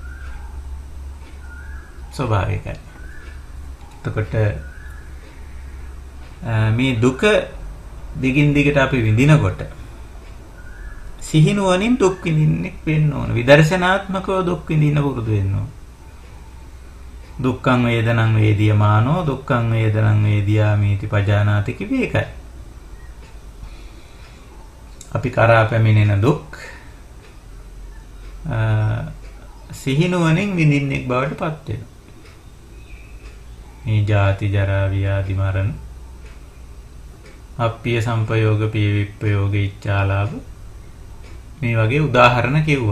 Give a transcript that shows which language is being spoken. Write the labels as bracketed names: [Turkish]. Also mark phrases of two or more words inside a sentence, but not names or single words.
[Sinhala] එතකොට මේ දුක දිගින් දිගට අපි විඳිනකොට සිහිනුවණින් දුක් විඳින්නෙක් වෙන්න ඕන. විදර්ශනාත්මකව දුක් විඳින්න පුරුදු වෙන්න ඕන. [Pali] දුක්ඛං වේදනං වේදියමානෝ දුක්ඛං වේදනං වේදියාමේති පජානාති [Sinhala] කිව්වේ ඒකයි. අපි කරා පැමිණෙන දුක් සිහිනුවණින් විඳින්නෙක් බවට පත් වෙනවා. මේ ජාති ජරා ව්‍යාධි මරණ [Pali] අප්පිය සම්පයෝග පිය විප්පයෝග ඉච්ඡාලාභ [Sinhala] මේ වගේ උදාහරණ කිව්වා.